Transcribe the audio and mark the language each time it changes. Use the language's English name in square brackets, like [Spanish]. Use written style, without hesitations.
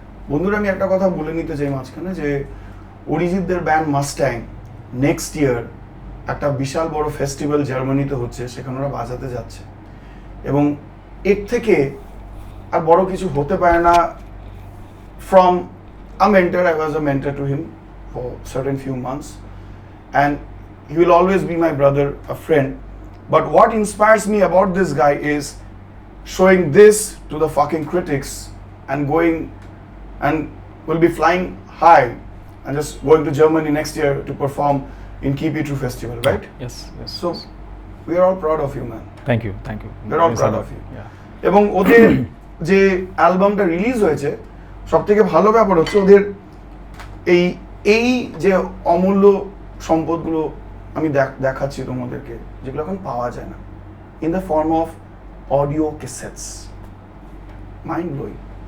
[Bangla] বন্ধুরা, আমি একটা কথা বলে নিতে চাই মাঝখানে, যে অরিজিৎদের ব্যান্ড মাস্ট্যাং নেক্সট ইয়ার একটা বিশাল বড় ফেস্টিভ্যাল জার্মানিতে হচ্ছে, সেখানে ওরা বাজাতে যাচ্ছে, এবং এর থেকে আর বড় কিছু হতে পারে না from [English] a mentor. I was a mentor to him for certain few months, and he will always be my brother, a friend. But what inspires me about this guy is showing this to the fucking critics and going and will be flying high and just going to Germany next year to perform in Keep It True Festival, right? Yes, yes. So we are all proud of you, man. thank you. We're all proud of you. Yeah. [Bangla] এবং ওদের যে অ্যালবামটা release হয়েছে সব থেকে ভালো ব্যাপার হচ্ছে ওদের এই এই যে অমূল্য সম্পদগুলো আমি দেখাচ্ছি তোমাদেরকে, যেগুলো এখন পাওয়া যায় না, [English] In the form of audio cassettes. [Bangla] Mind blowing.